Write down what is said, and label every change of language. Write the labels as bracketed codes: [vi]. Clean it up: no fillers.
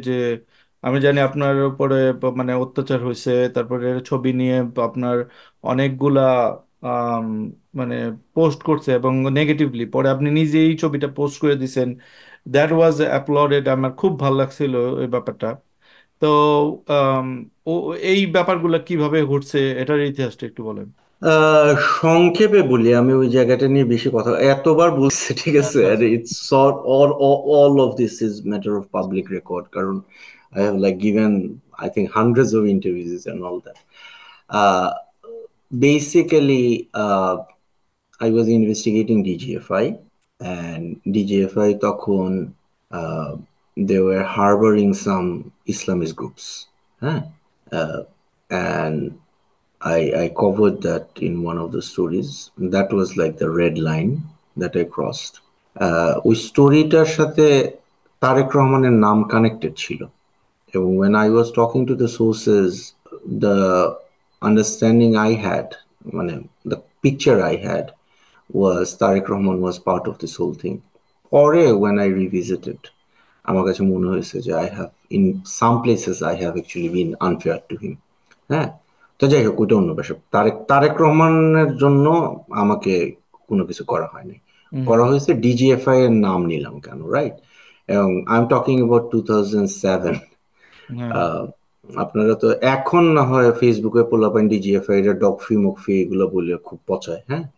[bn] যে আমি জানি আপনার উপরে মানে অত্যাচার হয়েছে, তারপরে ছবি নিয়ে আপনার অনেকগুলা আম, মানে পোস্ট করছে, এবং নেগেটিভলি পরে আপনি নিজেই ছবিটা পোস্ট করে দিছেন। [en] that was uploaded, [bn] আমার খুব ভালো লাগছিল এই ব্যাপারটা। তো আম, ও এই ব্যাপারগুলো কিভাবে ঘটছে এটার ইতিহাসটা একটু বলেন। আহ সংক্ষেপে বলি, আমি ওই জায়গাটা নিয়ে বেশি কথা এতবার বলছি, ঠিক আছে। আচ্ছা আর আচ্ছা। [en] It's all of this is matter of public record, কারণ I have like given I think hundreds of interviews and all that. uh Basically, I was investigating DGFI, and DGFI তখন uh, they were harboring some Islamist groups, huh? uh, and I covered that in one of the stories. That was like the red line that I crossed. [bn] ওই স্টোরিটার সাথে তারেক রহমানের নাম connected ছিল, এবং [en] when I was talking to the sources, the understanding I had, মানে the picture I had was Tariq Rahman was part of this whole thing. পরে when I revisited, [bn] আমার কাছে মনে হয়েছে যে [en] I have in some places I have actually been unfair to him, হ্যাঁ। [bn] তো যাই হোক, ওইটা অন্য বিষয়। তারেক রহমানের জন্য আমাকে কোনো কিছু করা হয়নি, হুম করা হয়েছে ডিজিএফআই এর নাম নিলাম কেন, রাইট? [en] এবং I am talking about 2007। [bn] হ্যাঁ আপনারা তো এখন না হয় ফেসবুকে পোলাপাইন ডিজিএফআই এর ডগফি মকফি এগুলো বলে খুব পচায়, হ্যাঁ।